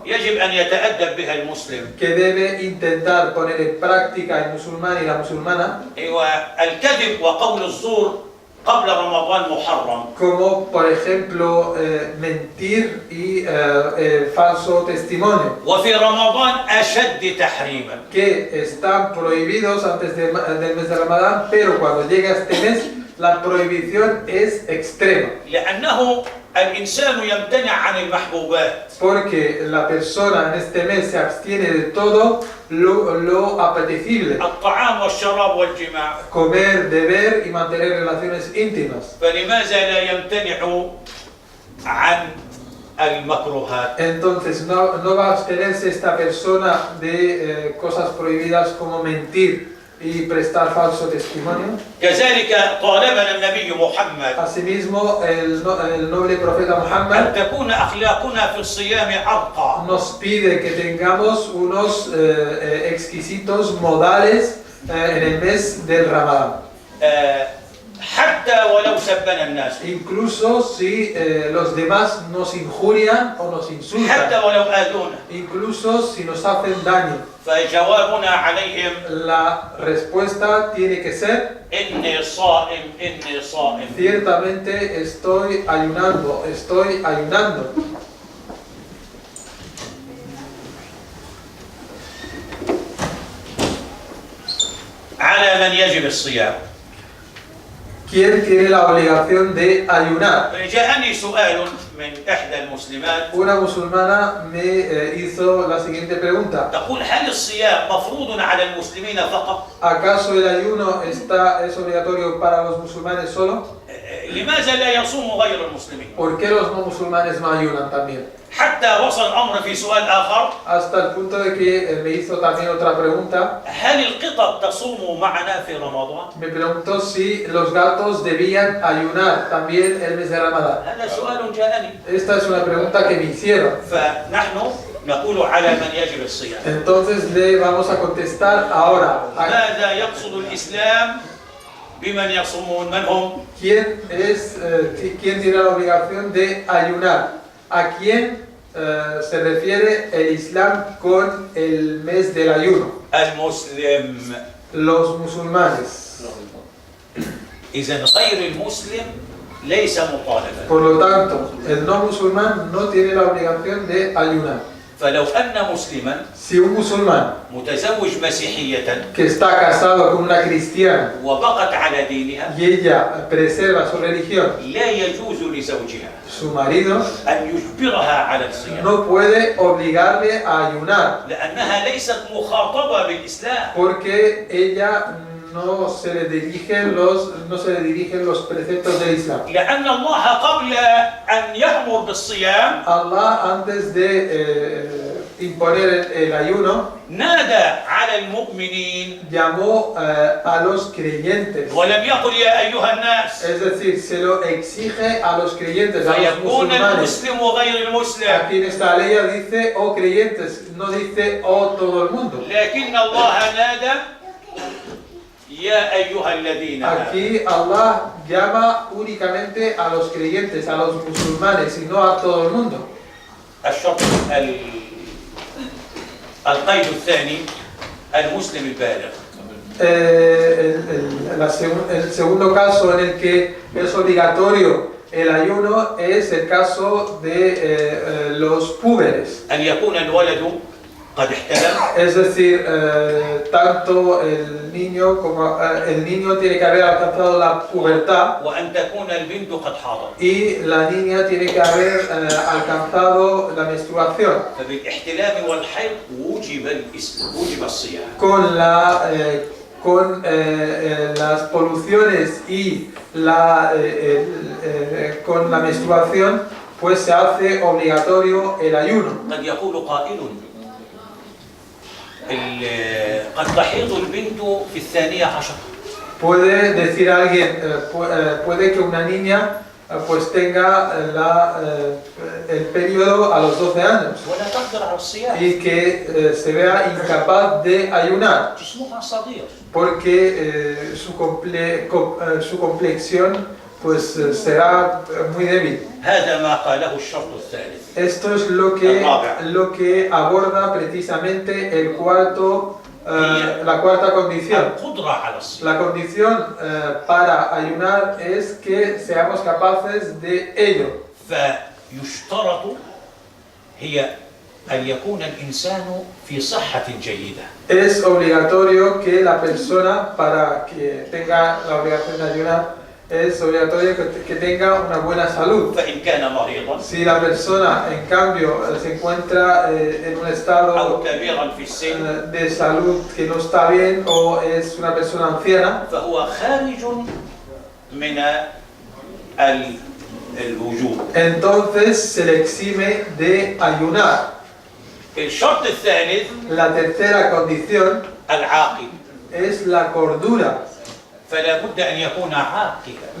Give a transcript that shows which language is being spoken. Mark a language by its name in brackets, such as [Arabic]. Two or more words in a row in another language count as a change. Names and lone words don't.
[Arabic] يجب أن يتأدب بها المسلم. [Spanish] que debe intentar poner en práctica el musulmán y la musulmana, [Arabic] الكذب وقول الزور قبل رمضان محرم. [Spanish] como por ejemplo mentir y falso testimonio, [Arabic] وفي رمضان أشد تحريما. [Spanish] que están prohibidos antes del mes de Ramadán, pero cuando llega este mes la prohibición es extrema, [Arabic] لأنه الإنسان يمتنع عن المحبوبات. [Spanish] porque la persona en este mes se abstiene de todo lo apetecible: [Arabic] الطعام والشراب والجماع. [Spanish] comer, beber y mantener relaciones íntimas. [Arabic] فلماذا لا يمتنع عن المكروهات؟ [Spanish] Entonces no va a abstenerse esta persona de cosas prohibidas como mentir y prestar falso testimonio. [Arabic] كذلك طالبنا النبي محمد [Spanish] Asimismo, el noble profeta [Arabic] أن [Spanish] Muhammad [Arabic] تكون أخلاقنا في الصيام أرقى. [Spanish] nos pide que tengamos unos exquisitos modales en el mes del Ramadán. [Arabic] حتى ولو سبنا الناس، [Spanish] Incluso si los demás nos injurian o nos [Arabic] حتى [Spanish] insultan, [Arabic] ولو آذونا، [Spanish] incluso si nos hacen daño, [Arabic] فجوابنا عليهم [Spanish] la respuesta tiene que ser: [Arabic] إني صائم إني صائم. [Spanish] ciertamente estoy ayunando, estoy ayunando. [Arabic] على من يجب الصيام. [Spanish] ¿Quién tiene la obligación de ayunar? [Arabic] جاءني سؤال من إحدى المسلمات [Spanish] Una musulmana me hizo la siguiente pregunta: [Arabic] تقول: هل الصيام مفروض على المسلمين فقط؟ [Spanish] ¿acaso el ayuno es obligatorio para los musulmanes solo? [Arabic] لماذا لا يصوم غير المسلمين؟ [Spanish] ¿Por qué los no musulmanes no ayunan también? [Arabic] حتى وصل الأمر في سؤال آخر: [Spanish] Hasta el punto de que me hizo también otra pregunta. [Arabic] هل القطط تصوم معنا في رمضان؟ [Spanish] Me preguntó si los gatos debían ayunar también el mes de Ramadán. [Arabic] هذا سؤال جاءني. [Spanish] Esta es una pregunta que me hicieron. [Arabic] فنحن نقول على من يجب الصيام. [Spanish] Entonces le vamos a contestar ahora. [Arabic] ماذا يقصد الإسلام بمن يصومون؟ من هم؟ [Spanish] ¿Quién tiene la obligación de ayunar? ¿A quién se refiere el Islam con el mes del ayuno? [Arabic] المسلم. [Spanish] Los musulmanes. [Arabic] إذا غير المسلم ليس مطالبا. [Spanish] Por lo tanto, el no musulmán no tiene la obligación de ayunar. [Arabic] فلو أن مسلما [Spanish] Si un musulmán [Arabic] متزوج مسيحية [Spanish] que está casado con una cristiana [Arabic] وبقت على دينها [Spanish] y ella preserva su religión, [Arabic] لا يجوز لزوجها [Spanish] su marido [Arabic] أن يجبرها على الصيام، [Spanish] no puede obligarle a ayunar, [Arabic] لأنها ليست مخاطبة بالإسلام. [Spanish] porque ella no se le dirigen los preceptos del Islam. [Arabic] لأن الله قبل أن يأمر بالصيام [Spanish] Allah, antes de imponer el ayuno, [Arabic] نادى على المؤمنين [Spanish] llamó a los creyentes, [Arabic] ولم يقل يا أيها الناس، [Spanish] es decir, se lo exige a los creyentes, a los [Arabic] فيكون [Spanish] musulmanes. [Arabic] المسلم وغير المسلم. [Spanish] Aquí en esta ley dice "oh creyentes", no dice "oh todo el mundo", [Arabic] لكن الله نادى يا أيها الذين آمنوا. [Spanish] Aquí Allah llama únicamente a los creyentes, a los musulmanes y no a todo el mundo. [Arabic] الشرط القيد الثاني المسلم البالغ. [Spanish] El segundo caso en el que es obligatorio el ayuno es el caso de los púberes. [Arabic] أن يكون الولد قد احتلم. [Spanish] Es decir, tanto el niño como el niño tiene que haber alcanzado la pubertad [Arabic] وأن تكون البنت قد حاضت. [Spanish] y la niña tiene que haber alcanzado la menstruación. [Arabic] فبالاحتلام والحيض وجب الصيام. [Spanish] Con las poluciones y con la menstruación, pues se hace obligatorio el ayuno. [Arabic] قد يقول قائل قد تحيض البنت في 12. [Spanish] Puede decir alguien, puede que una niña pues tenga el periodo a los 12 años [Arabic] ولا تقدر على الصيام. [Spanish] y que se vea incapaz de ayunar [Arabic] جسمها صغير. [Spanish] porque su complexión pues será muy débil. [Arabic] هذا ما قاله الشرط الثالث. [Spanish] Esto es lo que aborda precisamente el la cuarta condición. [Arabic] القدرة على الصيام. [Spanish] La condición para ayunar es que seamos capaces de ello. [Arabic] فيشترط هي أن يكون الإنسان في صحة جيدة. [Spanish] Es obligatorio que la persona, para que tenga la obligación de ayunar, es obligatorio que tenga una buena salud. [Arabic] فإن كان مريضا [Spanish] Si la persona, en cambio, se encuentra en un [Arabic] أو [Spanish] estado [Arabic] كبيرا في السن [Spanish] de salud que no está bien o es una persona anciana, [Arabic] فهو خارج من الوجوب. [Spanish] entonces se le exime de ayunar. [Arabic] الشرط الثالث [Spanish] La tercera condición [Arabic] العاقل. [Spanish] es la cordura. [Arabic] فلا بد أن يكون عاقلا.